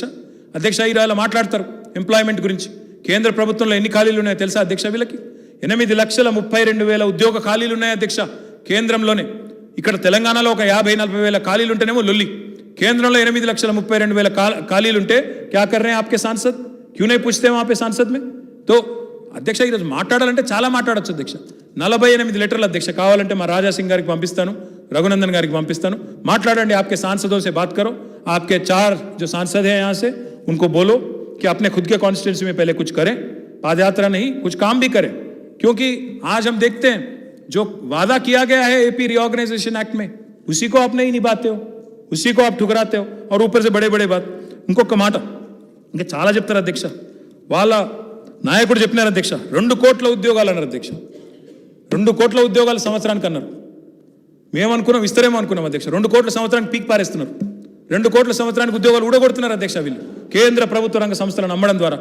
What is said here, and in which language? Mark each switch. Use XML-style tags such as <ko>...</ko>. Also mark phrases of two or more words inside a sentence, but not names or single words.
<te>ఇలా మాట్లాడతారు ఎంప్లాయ్మెంట్ గురించి. కేంద్ర ప్రభుత్వంలో ఎన్ని ఖాళీలు ఉన్నాయో తెలుసా అధ్యక్ష? వీళ్ళకి 8,32,000 ఉద్యోగ ఖాళీలు ఉన్నాయి అధ్యక్ష కేంద్రంలోనే. ఇక్కడ తెలంగాణలో ఒక 50-40 వేల ఖాళీలు ఉంటేనేమో లొల్లి. కేంద్రంలో 8,32,000 ఖాళీలు ఉంటే</te> <hi>क्या कर रहे आपके सांसद, क्यों नहीं पूछते वहां पे सांसद में?</hi> <te>तो అధ్యక్ష ఈరోజు మాట్లాడాలంటే చాలా మాట్లాడొచ్చు అధ్యక్ష. 48 లెటర్లు అధ్యక్ష, కావాలంటే మా రాజాసింగ్ గారికి పంపిస్తాను, रघुनंदन गाరికి పంపిస్తాను, మాట్లాడండి.</te> <hi>आपके सांसदों से बात करो, आपके 4 जो सांसद हैं यहाँ से उनको बोलो कि अपने खुद के कॉन्स्टिट्यूंसी में पहले कुछ करें, पादयात्रा नहीं कुछ काम भी करें, क्योंकि आज हम देखते हैं जो वादा किया गया है एपी रीऑर्गेनाइजेशन एक्ट में, उसी को आप नहीं निभाते हो, उसी को आप ठुकराते हो, और ऊपर से बड़े बड़े बात.</hi> <te>ఇంకొక మాట ఇంకా చాలా చెప్తారు అధ్యక్ష. వాళ్ళ నాయకుడు చెప్పినారు అధ్యక్ష, 2 కోట్ల ఉద్యోగాలు అన్నారు అధ్యక్ష. 2 కోట్ల ఉద్యోగాలు సంవత్సరానికి అన్నారు. మేమనుకున్నాం ఇస్తారేమో అనుకున్నాం అధ్యక్ష. 2 కోట్ల సంవత్సరానికి పీక్ పారేస్తున్నారు. 2 కోట్ల సంవత్సరానికి ఉద్యోగాలు ఊడగొడుతున్నారు అధ్యక్ష వీళ్ళు, కేంద్ర ప్రభుత్వ రంగ సంస్థలను నమ్మడం ద్వారా.</te>